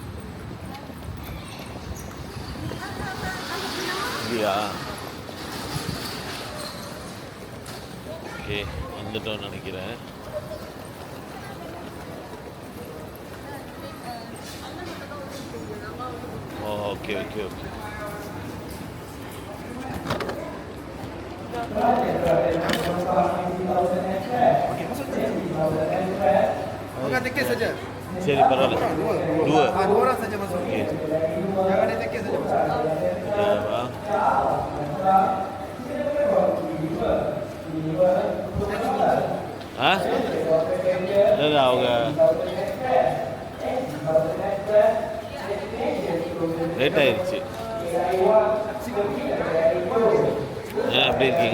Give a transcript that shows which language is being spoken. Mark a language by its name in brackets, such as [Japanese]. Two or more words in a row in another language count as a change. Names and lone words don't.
[Tamil] இல்லையா? ஓகே, வந்துட்டோம்னு நினைக்கிறேன். ஓகே ஓகே ஓகே. [Indonesian] Tiket saja. [Tamil] சரி பரவாயில்ல. [Indonesian] Dua orang saja masuk. [English] Okay. [Indonesian] Jangan ada tiket saja masuk. [Tamil] இல்லை அவங்க லேட் ஆயிடுச்சு. எப்படி இருக்கீங்க?